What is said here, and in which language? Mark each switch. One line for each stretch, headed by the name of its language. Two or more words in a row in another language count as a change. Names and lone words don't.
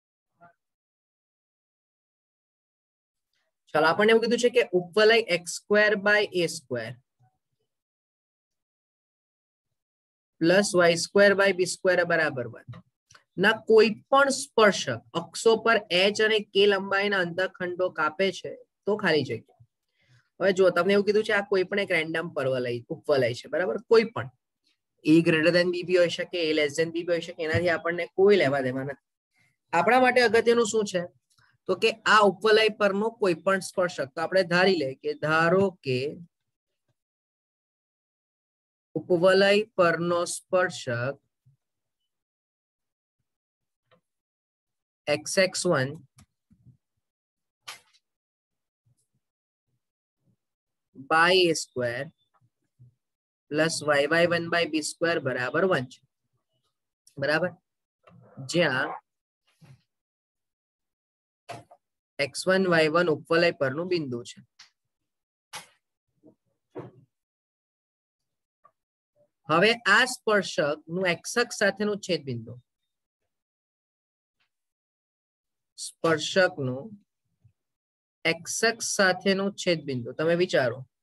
Gujarati: ચાલો આપણને એવું કીધું છે કે ઉપવલય x²/a² પ્લસ y²/b² બરાબર 1 ના કોઈ પણ સ્પર્શક અક્ષો પર h અને k લંબાઈના અંતઃખંડો કાપે છે તો ખાલી જગ્યા. હવે જો તમને એવું કીધું છે આ કોઈ પણ એક રેન્ડમ ઉપવલય છે બરાબર, કોઈ પણ
English: a greater than b
Gujarati: બી હોઈ શકે,
English: a less than b
Gujarati: બી હોઈ શકે, એનાથી આપણને કોઈ લેવા દેવા નથી. આપણા માટે અગત્યનું શું છે તો કે આ ઉપવલય પરનો કોઈ પણ સ્પર્શક, તો આપણે ધારી લે કે ધારો કે ઉપવલય પરનો સ્પર્શક
English: xx1 by a square plus yy1 by b square
Gujarati: બરાબર 1 છે. બરાબર, જ્યાં x1 y1 ઉપવલય પરનું બિંદુ છે. હવે આ સ્પર્શક નું x અક્ષ સાથેનું છેદ બિંદુ, સ્પર્શકનું x અક્ષ સાથેનું છેદ બિંદુ તમે વિચારો